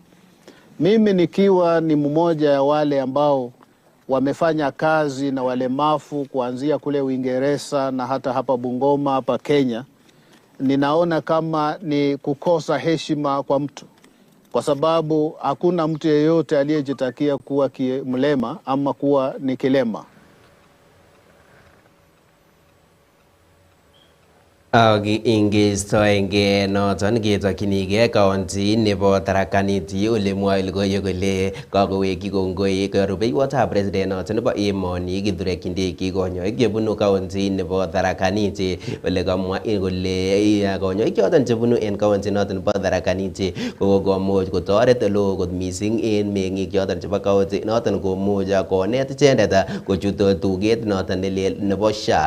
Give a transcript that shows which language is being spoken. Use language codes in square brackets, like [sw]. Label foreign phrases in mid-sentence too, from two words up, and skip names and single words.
[sw] Mimi nikiwa ni mmoja ya wale ambao wamefanya kazi na walemavu kuanzia kule Uingereza na hata hapa Bungoma hapa Kenya, ninaona kama ni kukosa heshima kwa mtu, kwa sababu hakuna mtu yeyote aliyejitakia kuwa mlema ama kuwa ni kilema. [kln] Ingistoenge noton ketokchinigei county nebo Tharaka Nithi ole mwoe logoiwek kole kakowekyi kongoi rubeiwotab president noton nebo emoni Kithure Kindiki konyoik chebunu county nebo Tharaka Nithi, ole kamwa kole konyoik choton chebunu en county noton nebo Tharaka Nithi kokomuch kotoret oleo kot missing en meng'ik choton chebo county noton komuch konet ichendet kochut tuget noton nelel nebo SHA.